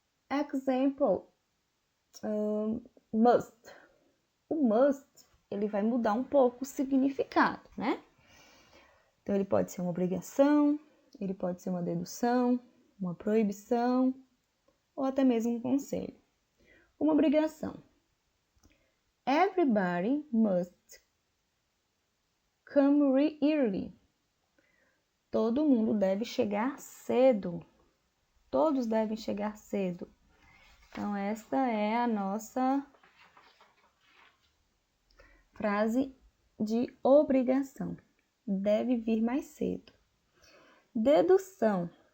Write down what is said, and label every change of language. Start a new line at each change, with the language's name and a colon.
English: Example. Must.
Portuguese: O must, ele vai mudar um pouco o significado, né? Então, ele pode ser uma obrigação, ele pode ser uma dedução, uma proibição, ou até mesmo um conselho. Uma obrigação.
English: Everybody must come early.
Portuguese: Todo mundo deve chegar cedo. Todos devem chegar cedo. Então, esta é a nossa frase de obrigação. Deve vir mais cedo. Dedução.